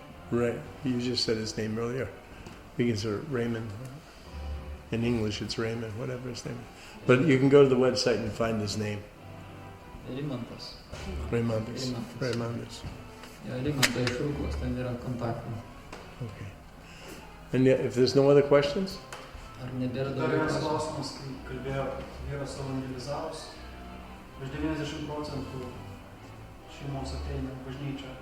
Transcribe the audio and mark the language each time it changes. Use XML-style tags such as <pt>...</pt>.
<en>Right. You just said his name earlier. Because Raymond. In English it's Raymond, whatever his name is. But you can go to the website and find his name. Rimantas. Rimantas.</en> <lt>Rimantas iš Rūklos, ten yra kontaktai.</lt> <en>Okay. And if there's no other questions?</en> <lt>Ar nebėra dar vienas klausimas, kai kalbėjo, vyras evangelizavus, virš 90% šeimos ateina į bažnyčią.</lt>